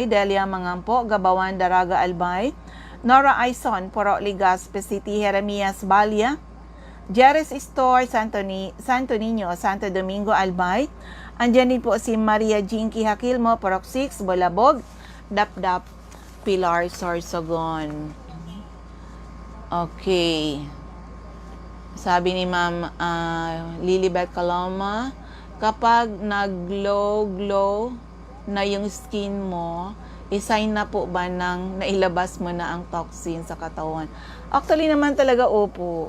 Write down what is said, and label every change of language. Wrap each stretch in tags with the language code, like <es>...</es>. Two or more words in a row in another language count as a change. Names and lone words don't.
<tl>Delia Mangampo, Gabawan, Daraga, Albay. Nora Aison, Poro, Legazpi City. Jeremias Balia, Jerez Store, Santo Niño, Santo Domingo, Albay. Andyan din po si Maria Jinky Hakilmo, Porok 6, Bolabog, Dapdap, Pilar, Sorsogon. Okay. Sabi ni Ma'am Lilibet Caloma, kapag nag-glow na yung skin mo, sign na po ba nang nailabas mo na ang toxin sa katawan? Actually naman talaga, opo.</tl>